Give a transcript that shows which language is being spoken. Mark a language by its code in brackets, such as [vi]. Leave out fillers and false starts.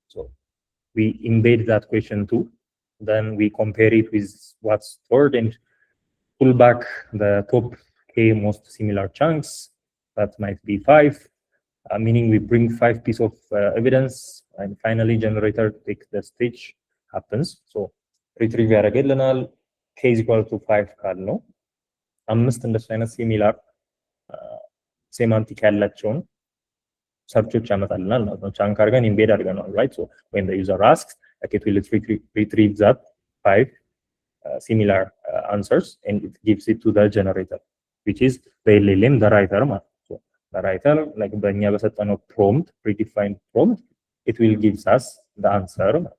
[en] So we embed that question too. Then we compare it with what's stored and pull back the top k most similar chunks. That might be 5, meaning we bring 5 pieces of evidence, and finally generator take the stage happens. [am] So retrieve ያደርግልናል [en] k is equal to 5 [am] ካልነው 5 እንደሱ አይነት ሲሚላር ሴማንቲክ ያላቸውን ሰርቾች ያመጣልናል ማለት ነው። ቻንክ አድርገን ኢምቤድ አድርገናል right. [en] so when the user asks, like it will retrieve that 5 similar answers and it gives it to the generator, which is the LLM, the writer [am] ማለት ነው. [en] so the writer like [am] በእኛ በሰጠነው [en] prompt, predefined prompt, it will gives us the answer.